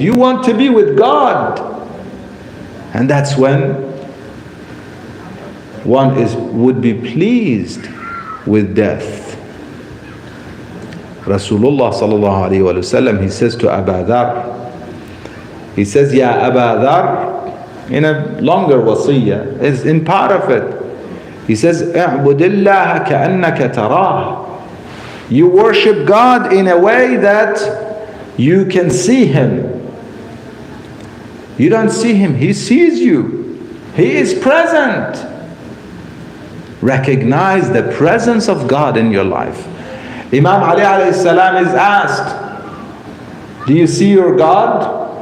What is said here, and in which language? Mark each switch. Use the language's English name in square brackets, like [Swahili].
[English] You want to be with God. And that's when one would be pleased with death. Rasulullah sallallahu alayhi wa sallam, he says to Abu Dhar, he says, Ya Abu Dhar, in a longer wasiyah, is in part of it. He says, [Arabic] اعبد الله كأنك تراه. [English] You worship God in a way that you can see Him. You don't see Him, He sees you. He is present. Recognize the presence of God in your life. Imam Ali alayhi salam is asked, do you see your God?